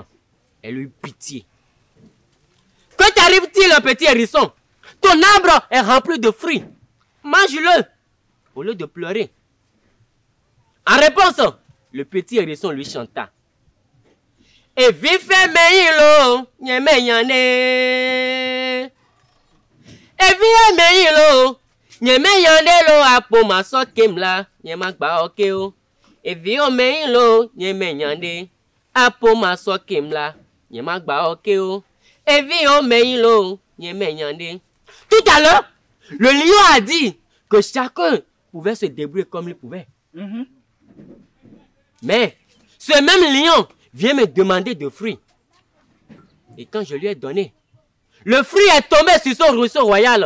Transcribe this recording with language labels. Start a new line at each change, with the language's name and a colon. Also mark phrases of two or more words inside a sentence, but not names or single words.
French: Elle eut pitié. Que t'arrive-t-il, petit hérisson? Ton arbre est rempli de fruits. Mange-le au lieu de pleurer. En réponse, le petit hérisson lui chanta. Et vive meilo, nyeme yane. Et vive meilo, nyeme yane lo apo maso kemla, nyema gba okeo. Et vive meilo, nyeme yane, apo maso kemla, nyema gba okeo. Et vive meilo, nyeme yane. Tout à l'heure, le lion a dit que chacun pouvait se débrouiller comme il pouvait. Mais ce même lion vient me demander de fruits. Et quand je lui ai donné, le fruit est tombé sur son ruisseau royal.